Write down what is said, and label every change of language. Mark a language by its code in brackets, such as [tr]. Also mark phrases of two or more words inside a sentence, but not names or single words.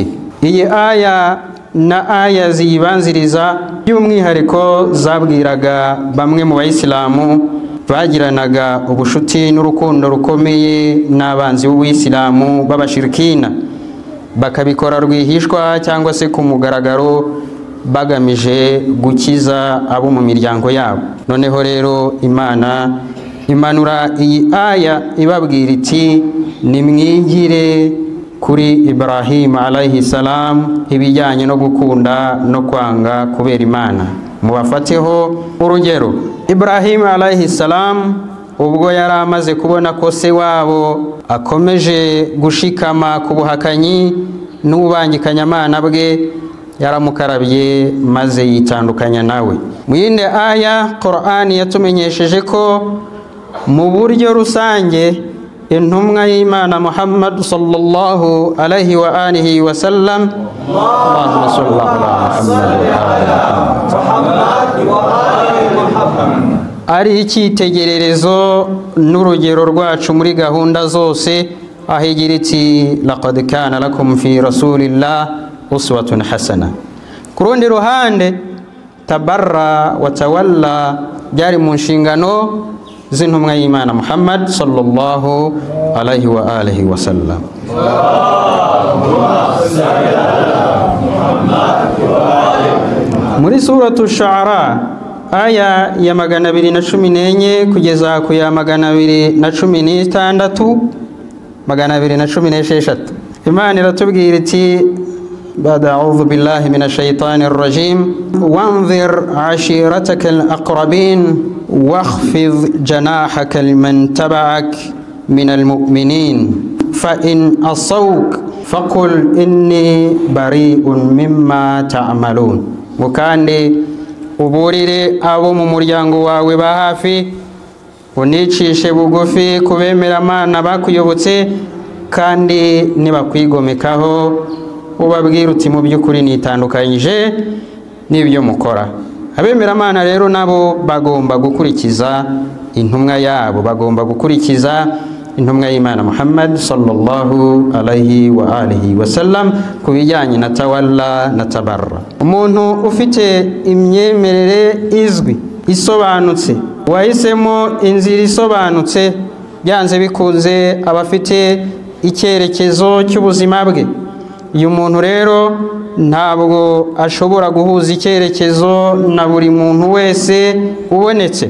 [rw] Iyi aya na aya zibanziriza by'umwihariko zabwiraga bamwe mu bayisilamu bagiranaga ubushuti n'urukundo rukomeye n'abanzi b'Ubuyisilamu b'abashirikina, bakabikora rwihishwa cyangwa se ku mugaragaro bagamije gukiza abo mu miryango yabo. Noneho rero Imana imanura iyi aya ibabwira iti nimwigire kuri Ibrahim [ar] عليه السلام [rw] ibijyanye no gukunda no kwanga kubera Imana, mubafateho urugero. Ibrahim [ar] عليه السلام [rw] ubwo yari amaze kubona ko se wabo akomeje gushikama ku buhakanyi n'ubangikanyamana bwe, yaramukarabye maze yitandukanya nawe. Mu yindi aya Qur'ani yatumenyesheje ko mu buryo rusange intumwa y'Imana Muhammad [ar] صلى الله عليه وآله وسلم, اللهم صل على محمد وآل محمد, [rw] ari icyitegererezo n'urugero rwacu muri gahunda zose, ahigira iti [ar] لقد كان لكم في رسول الله أسوة حسنة. [rw] Ku rundi ruhande [ar] تبرّا وتولّى [rw] byari mu nshingano z'intumwa y'Imana Muhammad [ar] صلى الله عليه وآله وسلم. [rw] Muri suratu Shu'ara aya ya 214 kugeza ku ya 216 216. Imana iratubwira iti [ar] بعد أعوذ بالله من الشيطان الرجيم وانذر عشيرتك الأقربين واخفض جناحك لمن تبعك من المؤمنين فإن أصوك فقل إني بريء مما تعملون. [rw] وكاندي uburire abo mu muryango wawe ba hafi unicishe bugufi kubemera Imana bakuyobotse kandi nibakwigomekaho ubabwira uti mu by'ukuri nitandukanyije n'ibyo mukora. Abemera Imana rero nabo bagomba gukurikiza intumwa yabo, bagomba gukurikiza intumwa y'Imana Muhammad [ar] صلى الله عليه وآله وسلم [rw] kubijyanye na tawalla na tabarra. Umuntu ufite imyemerere izwi isobanutse wahisemo inzira isobanutse byanze bikunze abafite icyerekezo cy'ubuzima bwe. Uyu muntu rero ntabwo ashobora guhuza icyerekezo na buri muntu wese ubonetse.